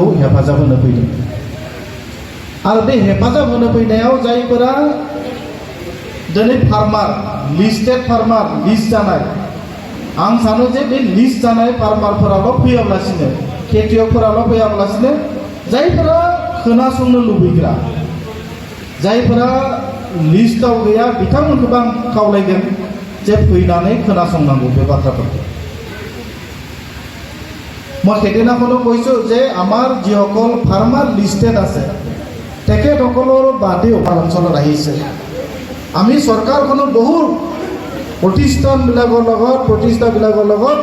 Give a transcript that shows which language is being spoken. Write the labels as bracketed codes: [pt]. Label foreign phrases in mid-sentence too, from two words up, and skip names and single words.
[brx] हेफाजाब होनो फैदों आरो बे हेफाजाब होनो फैनायाव जायफोरा दिनै [en] farmer listed farmer list [brx] जानाय आं सानो जे बे लिस्ट जानाय फार्मारफोराल' फैयाब्लासिनो खेतियकफोराल' फैयाब्लासिनो जायफोरा खोनासंनो लुबैग्रा जायफोरा लिस्टआव गैया बिथांमोनखौबो आं खावलायगोन जे फैनानै खोनासंनांगौ बे बाथ्राफोरखौ [as] মই সেইদিনাখনো কৈছোঁ যে আমাৰ যিসকল [en] farmer listed [as] আছে তেখেতসকলৰ বাদেও আমাৰ অঞ্চলত আহিছে আমি চৰকাৰখনৰ বহু প্ৰতিষ্ঠানবিলাকৰ লগত